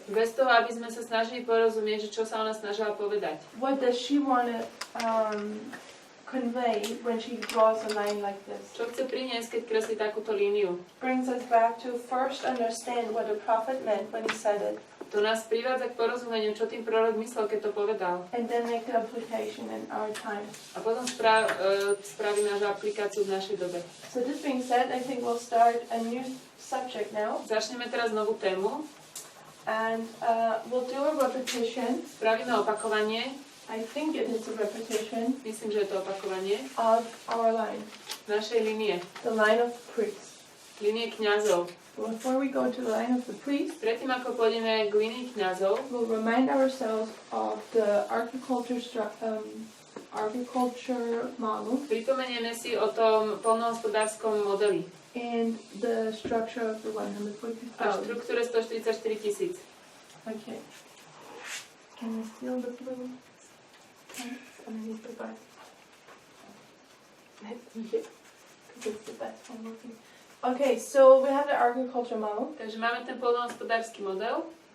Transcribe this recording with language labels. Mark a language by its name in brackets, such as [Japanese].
[Slovak] Bez toho, aby sme sa snažili porozumieť, že čo sa ona snažila povedať. [English] What does she want to convey when she draws a line like this? [Slovak] Čo chce priniesť, keď kreslí takúto líniu? [English] Brings us back to first understand what the prophet meant when he said it. [Slovak] To nás privádza k porozumeniu, čo tým prorok myslel, keď to povedal. [English] And then make the application in our time. [Slovak] A potom spravíme našu aplikáciu v našej dobe. [English] So this being said, I think we'll start a new subject now. [Slovak] Začneme teraz novú tému. [English] And we'll do a repetition. [Slovak] Spravíme opakovanie. [English] I think it is a repetition. [Slovak] Myslím, že je to opakovanie. [English] Of our line. [Slovak] Našej línie. [English] The line of priests. [Slovak] Línie kňazov. [English] Before we go to the line of the priests, [Slovak] predtým ako pôjdeme k línii kňazov, [English] we'll remind ourselves of the agriculture model. [Slovak] Pripomenieme si o tom poľnohospodárskom modeli. [English] And the structure of the 144,000. [Slovak] A štruktúre 144 000. [English] Okay. Can you steal the blue? Underneath the bus. Because it's the best one looking. Okay, so we have the agriculture model. [Slovak] Takže máme ten poľnohospodársky model.